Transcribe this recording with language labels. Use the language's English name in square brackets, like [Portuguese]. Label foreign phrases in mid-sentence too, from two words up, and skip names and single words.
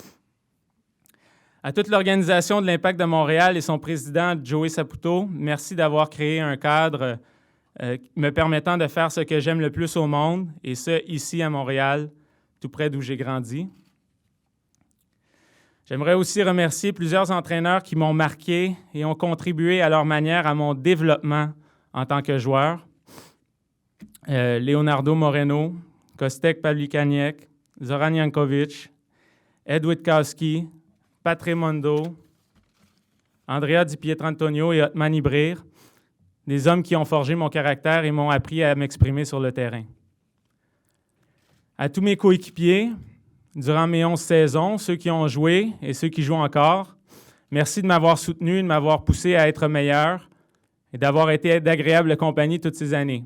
[French] À toute l'organisation de l'Impact de Montréal et son président, Joey Saputo, merci d'avoir créé un cadre me permettant de faire ce que j'aime le plus au monde, et ce, ici à Montréal, tout près d'où j'ai grandi. J'aimerais aussi remercier plusieurs entraîneurs qui m'ont marqué et ont contribué à leur manière à mon développement en tant que joueur. Leonardo Moreno, Kostek Pavlikaniec, Zoran Jankovic, Ed Witkowski, Patremondo, Andrea Di Pietrantonio et Otman Ibrir, des hommes qui ont forgé mon caractère et m'ont appris à m'exprimer sur le terrain. À tous mes coéquipiers, durant mes 11 saisons, ceux qui ont joué et ceux qui jouent encore, merci de m'avoir soutenu, de m'avoir poussé à être meilleur et d'avoir été d'agréable compagnie toutes ces années.